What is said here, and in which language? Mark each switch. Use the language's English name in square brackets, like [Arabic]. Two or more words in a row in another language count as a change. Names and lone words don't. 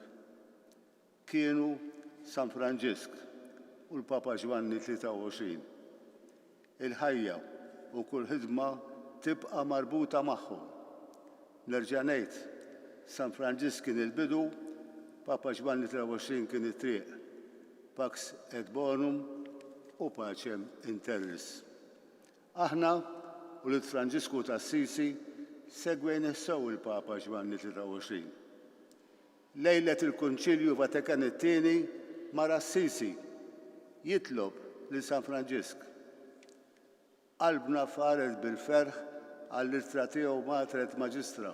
[Maltese] Kienu San Franġisk u l-Papa Ġwanni 23. Il-ħajja u kull ħidma tibqa' marbuta magħhom. Nerġa' ngħid, San Franġisk kien il-bidu, Papa Ġwanni 23 kien it-triq. [Latin] Pax et bonum u pacem in terris. [Maltese] Aħna u l-Franġisku ta' Assisi segwejn sew il-Papa Ġwanni 23. Lejlet il-Kunċilju Vatikan it-tieni mar Assisi jitlob lil San Franġisk. Qalbna faret bil-ferħ għall-ittra tiegħu Matret Maġistra.